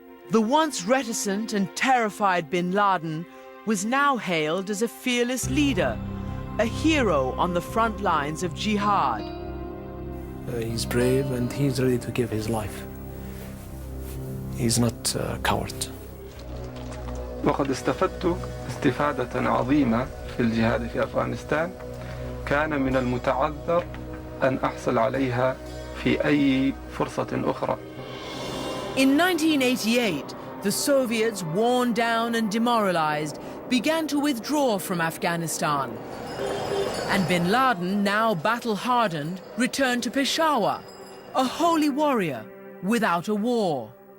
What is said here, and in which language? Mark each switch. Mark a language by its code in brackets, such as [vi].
[en] The once reticent and terrified Bin Laden was now hailed as a fearless leader, a hero on the front lines of jihad. He's brave and he's ready to give his life. He's not a coward. [ar] وقد استفدت استفادة عظيمة في الجهاد في أفغانستان كان من المتعذر أن أحصل عليها في أي فرصة أخرى. [en] In 1988, the Soviets, worn down and demoralized, began to withdraw from Afghanistan. And Bin Laden, now battle-hardened, returned to Peshawar, a holy warrior without a war.